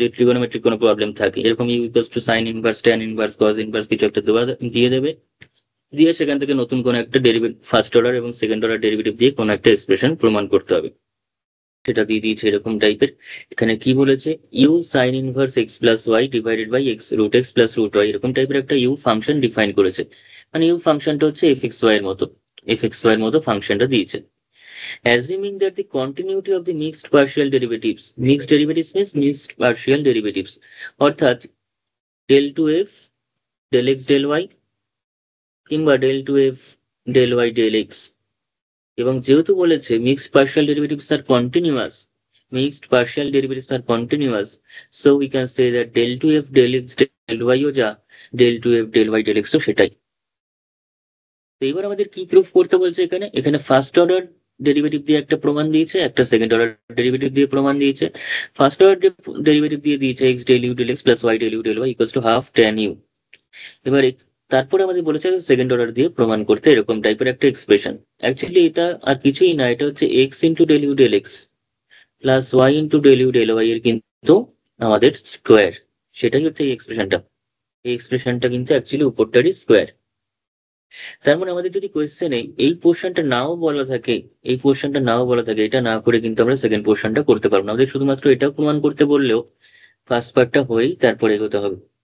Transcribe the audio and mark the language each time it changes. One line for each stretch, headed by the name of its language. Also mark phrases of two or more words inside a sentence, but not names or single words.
Bangla: যদি ট্রিগোনোমেট্রিক কোনো প্রবলেম থাকে, এরকম
English: u equals to sine inverse tan inverse cos inverse
Bangla: কিছু একটা দিয়ে দেবে, দিয়ে সেখান থেকে নতুন কোনো একটা
English: derivative first order
Bangla: এবং
English: second order derivative
Bangla: দিয়ে কোনো একটা এক্সপ্রেশন প্রমাণ করতে হবে। সেটা দিয়ে দিয়েছে এরকম টাইপের। এখানে কি বলেছে?
English: u sine inverse x plus y divided by x root x plus root y,
Bangla: এরকম টাইপের একটা
English: u function define
Bangla: করেছে। মানে ইউ ফাংশনটা হচ্ছে এফ এক্স ওয়াই এর মতো, এফ এক্স ওয়াই এর মতো ফাংশনটা দিয়েছে।
English: Assuming that the continuity of the mixed partial derivatives, mixed derivatives means mixed partial derivatives,
Bangla: অর্থাৎ del 2f del x del y কিংবা del 2f del y del x, এবং যেহেতু বলেছে
English: mixed partial derivatives
Bangla: আর কন্টিনিউয়াস,
English: mixed partial derivatives
Bangla: আর কন্টিনিউয়াস,
English: so we can say that
Bangla: del 2f del x del y ও যা del 2f del y del x তো সেটাই। তো এবার আমাদের কি প্রুফ করতে বলছে? এখানে এখানে
English: first order derivative
Bangla: দিয়ে একটা প্রমাণ দিয়েছে, একটা
English: second order derivative
Bangla: দিয়ে প্রমাণ দিয়েছে।
English: first order derivative
Bangla: দিয়ে দিয়েছে x del u del x প্লাস y del u del y
English: equals to half
Bangla: tan u। এবার তারপরে আমাদের বলেছে
English: second order
Bangla: দিয়ে প্রমাণ করতে এরকম টাইপের একটা এক্সপ্রেশন। অ্যাকচুয়ালি এটা আর কিছুই না, এটা হচ্ছে x ইন্টু del u del x প্লাস y ইন্টু del u del y এর কিন্তু আমাদের স্কোয়ার। সেটাই হচ্ছে এই এক্সপ্রেশনটা। এই এক্সপ্রেশনটা কিন্তু অ্যাকচুয়ালি উপরটারই স্কোয়ার। তার মানে আমাদের যদি কোয়েশ্চেনে এই পোর্শনটা নাও বলা থাকে, এই পোর্শনটা নাও বলা থাকে, এটা না করে কিন্তু আমরা সেকেন্ড পোর্শনটা করতে পারবো না। আমাদের শুধুমাত্র এটা প্রমাণ করতে বললেও ফার্স্ট পার্টটা হয়েই তারপরে এগোতে হবে।